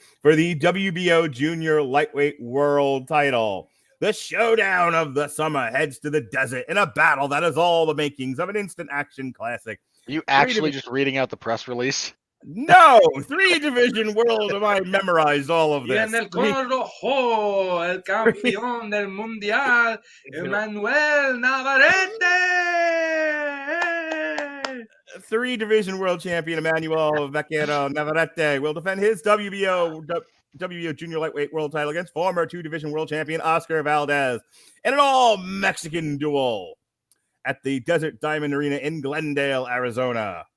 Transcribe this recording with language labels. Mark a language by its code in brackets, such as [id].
[en] For the WBO Junior Lightweight World title. The showdown of the summer heads to the desert in a battle that is all the makings of an instant action classic. Are you actually just reading out the press release? No, 3-division world. Have I memorized all of this? [es] Y en el color rojo, el campeón del mundial, Emanuel Navarrete. [en] 3-division world champion Emanuel Vaquero Navarrete will defend his WBO Junior Lightweight World title against former 2-division world champion Oscar Valdez in an all-Mexican duel at the Desert Diamond Arena in Glendale, Arizona.